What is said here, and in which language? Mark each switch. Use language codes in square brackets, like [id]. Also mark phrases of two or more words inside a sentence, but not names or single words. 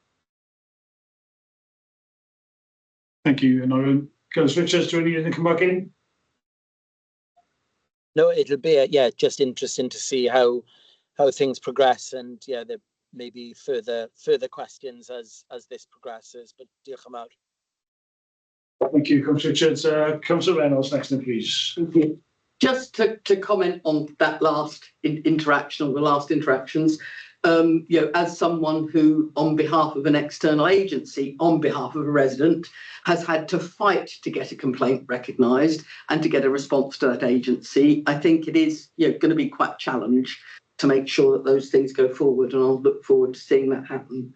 [en] Thank you, Norman. Councillor Richards, do you need to come back in? No, it'll be just interesting to see how things progress, and there may be further questions as this progresses. But [cy] diolch yn fawr. [en] Thank you, Councillor Richards. Councillor Reynolds next, then, please. Thank you. Just to comment on that last interaction, or the last interactions, you know, as someone who, on behalf of an external agency, on behalf of a resident, has had to fight to get a complaint recognised and to get a response to that agency, I think it is, you know, going to be quite a challenge to make sure that those things go forward, and I'll look forward to seeing that happen.